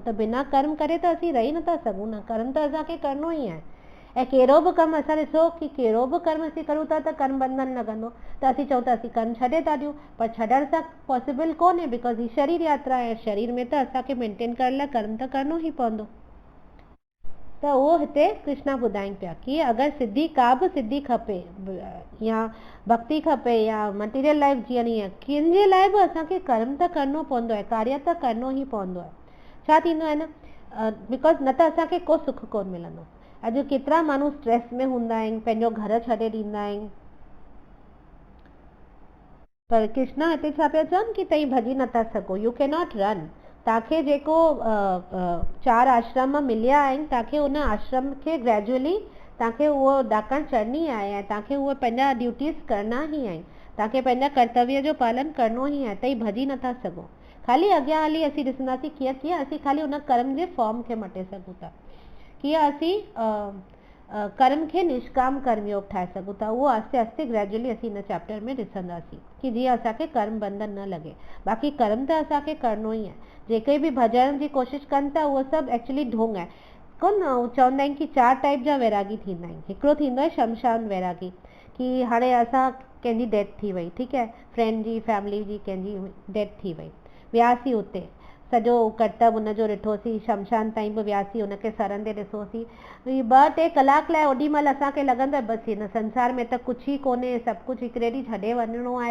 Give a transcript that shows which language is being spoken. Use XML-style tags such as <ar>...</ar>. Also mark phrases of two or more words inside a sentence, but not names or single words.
<sd>त बिना कर्म करे त असीं रही नथा सघूं न, कर्म त असांखे करिणो ई आहे। ऐं कहिड़ो बि कमु असां ॾिसो कि कहिड़ो बि कर्म असीं करूं था त कर्म बंधन लॻंदो, त असीं चऊं था असीं कर्म छॾे था ॾियूं, पर छॾण सां पॉसिबल कोन्हे, बिकॉज़ ही शरीर यात्रा आहे। शरीर में त असांखे मेंटेन करण लाइ कर्म त करिणो ई पवंदो। त उहो हिते कृष्णा ॿुधाइनि पिया कि अगरि सिद्धि का बि सिद्धि खपे या भक्ति खपे या</sd> <en>material life</en> <sd>जीअणी आहे, कंहिंजे लाइ बि असांखे कर्म त करिणो पवंदो आहे, कार्य त करिणो ई पवंदो आहे। छा थींदो आहे न, बिकॉज़ न त असांखे को सुख कोन मिलंदो। अॼु केतिरा माण्हू स्ट्रेस में हूंदा आहिनि, पंहिंजो घर छॾे ॾींदा आहिनि, पर कृष्णा हिते छा पिया चवनि कि तव्हीं भॼी नथा सघो,</sd> <en>you can not run.</en> <sd>तव्हांखे जेको 4 आश्रम मिलिया आहिनि, तव्हांखे उन आश्रम खे ग्रेजुअली तव्हांखे उहो ॾाकणु चढ़णी आहे ऐं तव्हांखे उहे पंहिंजा ड्यूटीज़ करणा ई आहिनि, तव्हांखे पंहिंजा कर्तव्य जो पालन करिणो ई आहे, तव्हीं भॼी नथा सघो। ख़ाली अॻियां हली असीं ॾिसंदासीं कीअं असीं ख़ाली उन कर्म जे फॉर्म खे मटे सघूं था, कीअं असीं कर्म खे निष्काम कर्मयोग ठाहे सघूं था। उहो आस्ते आस्ते ग्रेजुअली असीं हिन चैप्टर में ॾिसंदासीं कि जीअं असांखे कर्म बंधन न लॻे। बाक़ी कर्म त असांखे करिणो ई आहे। जेके बि भॼण जी कोशिशि कनि था उहो सभु एक्चुअली ढोंग आहे कोन। चवंदा आहिनि कि 4 टाइप जा वैरागी थींदा आहिनि। हिकिड़ो थींदो आहे शमशान वैरागी, कि हाणे असां कंहिंजी डेथ थी वई, ठीकु आहे, फ्रेंड जी फैमिली जी कंहिंजी डेथ थी वई, वियासीं उते, सॼो कर्तव्य उनजो ॾिठोसीं, शमशान ताईं बि वियासीं, उनखे सरंदे ॾिसोसीं, 2-3 कलाक लाइ ओॾीमहिल असांखे लॻंदो आहे बसि हिन संसार में त कुझु ई कोन्हे, सभु कुझु हिकिड़े ॾींहुं छॾे वञिणो आहे।</sd>